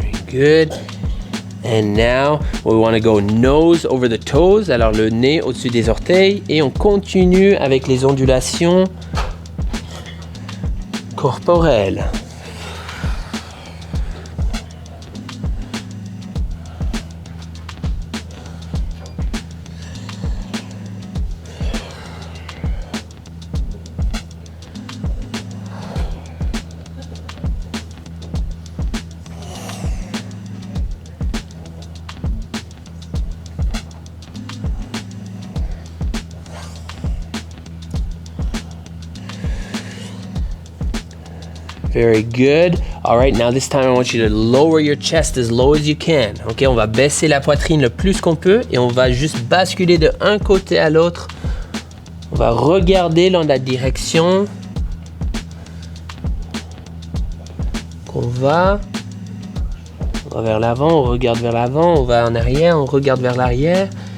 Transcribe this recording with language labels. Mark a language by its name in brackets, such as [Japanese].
[English] Good. And now we want to go nose over the toes. [French] Alors le nez au-dessus des orteils, et on continue avec les ondulations corporelles. [English] Very good. All right, now this time I want you to lower your chest as low as you can. [French] Ok, on va baisser la poitrine le plus qu'on peut et on va juste basculer de un côté à l'autre. On va regarder dans la direction qu'on va. On va vers l'avant, on regarde vers l'avant, on va en arrière, on regarde vers l'arrière.